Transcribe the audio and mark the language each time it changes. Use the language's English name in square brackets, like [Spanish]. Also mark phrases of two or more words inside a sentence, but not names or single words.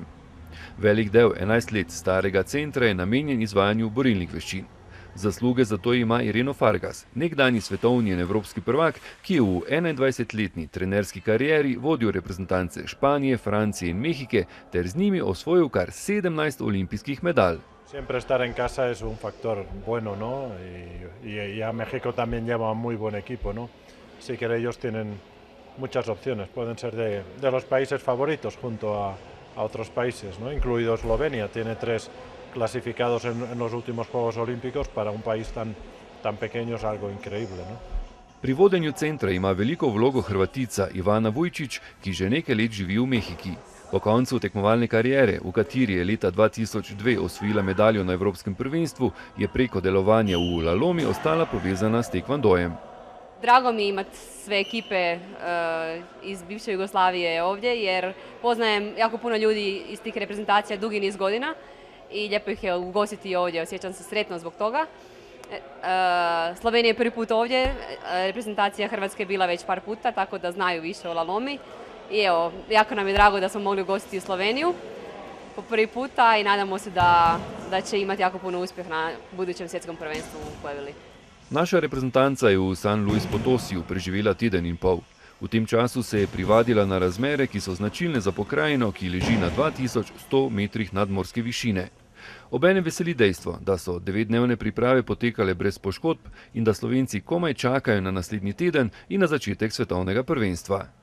[Slovenian] Velik del 11 let starega centra je namenjen izvajanju borilnih veščin. Zasluge za to ima Ireno Fargas, nekdanji svetovni in evropski prvak, ki je v 21-letni trenerski karieri vodil reprezentance Španije, Francije in Mehike ter z njimi osvojil kar 17 olimpijskih medalj. [Spanish] Siempre estar en casa es un factor bueno, ¿no? Y a México también lleva muy buen equipo, ¿no? Así que ellos tienen muchas opciones, pueden ser de los países favoritos junto a otros países, ¿no? Incluido Eslovenia, tiene 3 clasificados en los últimos Juegos Olímpicos, para un país tan pequeño es algo increíble, ¿no? [Slovenian] Pri vodenju centra ima veliko vlogo Hrvatica Ivana Vujčić, ki že nekaj let živi v Mehiki. Po koncu tekmovalne kariere, v kateri je leta 2002 osvojila medaljo na Evropskem prvenstvu, je preko delovanja v La Lomi ostala povezana s tekvandojem. [Croatian] Drago mi je imati sve ekipe iz bivše Jugoslavije ovdje, jer poznajem jako puno ljudi iz tih reprezentacija dugi niz godina i lijepo ih je ugostiti ovdje, osjećam se sretno zbog toga. Slovenija je prvi put ovdje, reprezentacija Hrvatske je bila već par puta, tako da znaju više o La Lomi. I evo, jako nam je drago da smo mogli ugostiti Sloveniju po prvi puta i nadamo se da će imati jako puno uspjeh na budućem svjetskom prvenstvu u Puebli. [Slovenian] Naša reprezentanca je v San Luis Potosiju preživela teden in pol. V tem času se je privadila na razmere, ki so značilne za pokrajino, ki leži na 2100 metrih nadmorske višine. Obenem veseli dejstvo, da so 9-dnevne priprave potekale brez poškodb in da Slovenci komaj čakajo na naslednji teden in na začetek svetovnega prvenstva.